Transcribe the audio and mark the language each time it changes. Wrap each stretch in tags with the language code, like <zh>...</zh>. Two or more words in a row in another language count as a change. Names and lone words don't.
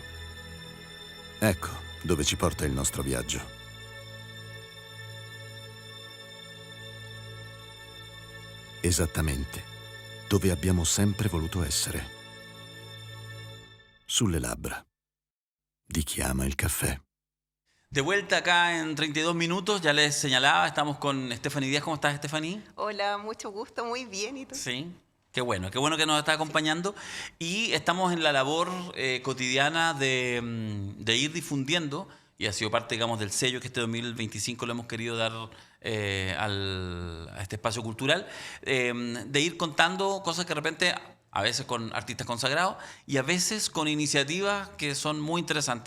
<it>Ecco dove ci porta il nostro viaggio. Esattamente dove abbiamo sempre voluto essere. Sulle labbra di chi ama il caffè.</it> <es>De vuelta acá en 32 minutos, ya les señalaba, estamos con Stephanie Díaz. ¿Cómo estás, Stephanie? Hola, mucho gusto, muy bien. ¿Y tú? Sí. Qué bueno que nos está acompañando. Y estamos en la labor cotidiana de ir difundiendo, y ha sido parte, digamos, del sello que este 2025 lo hemos querido dar a este espacio cultural, de ir contando cosas que de repente, a veces con artistas consagrados y a veces con iniciativas que son muy interesantes.</es>